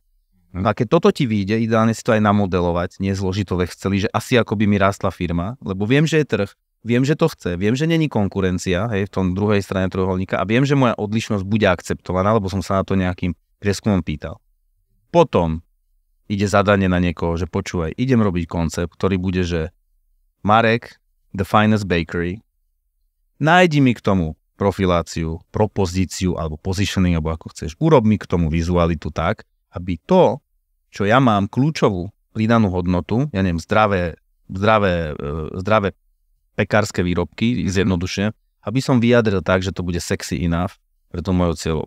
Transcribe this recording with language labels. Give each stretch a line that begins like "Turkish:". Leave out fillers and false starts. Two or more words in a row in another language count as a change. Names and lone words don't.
Slovak: A keď toto ti vyjde, ideálne si to aj namodelovať, nie zložito v Exceli, že asi ako by mi rástla firma, lebo viem, že je trh, viem, že to chce, viem, že není konkurencia, hej, v tom druhej strane trojuholníka a viem, že moja odlišnosť bude akceptovaná, lebo som sa na to nejakým prieskumom pýtal. Potom ide zadanie na niekoho, že počúvaj, idem robiť koncept, ktorý bude, že Marek,
English: the finest bakery,
Slovak: nájdi mi k tomu profiláciu, propozíciu alebo positioning, alebo ako chceš. Urob mi k tomu vizualitu tak, aby to, čo ja mám kľúčovú pridanú hodnotu, ja neviem, zdravé pekárske výrobky, zjednodušene, aby som vyjadril tak, že to bude
English: sexy enough
Slovak: pre to mojou cieľovú.